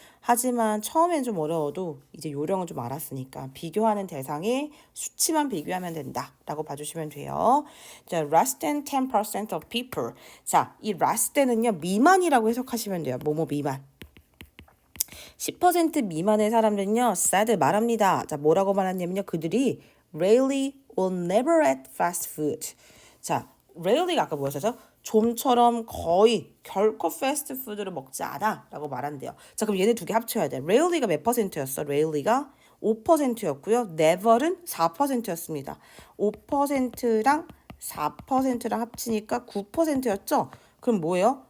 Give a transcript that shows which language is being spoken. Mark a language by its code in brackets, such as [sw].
[ko] 하지만 처음엔 좀 어려워도 이제 요령은 좀 알았으니까 비교하는 대상에 수치만 비교하면 된다라고 봐주시면 돼요. [en] 자, less than 10% of people. [ko] 자, 이 less than은요 미만이라고 해석하시면 돼요. 뭐뭐 미만. 10% 미만의 사람들은요 sad 말합니다. 자, 뭐라고 말하냐면요 그들이 [en] rarely or never eat fast food. [ko] 자, rarely가 아까 뭐였죠? 좀처럼 거의 결코 패스트푸드를 먹지 않아 라고 말한대요. 자, 그럼 얘네 두 개 합쳐야 돼. rarely가 몇 %였어? rarely가 5%였고요. never은 4%였습니다. 5%랑 4%랑 합치니까 9%였죠? 그럼 뭐예요?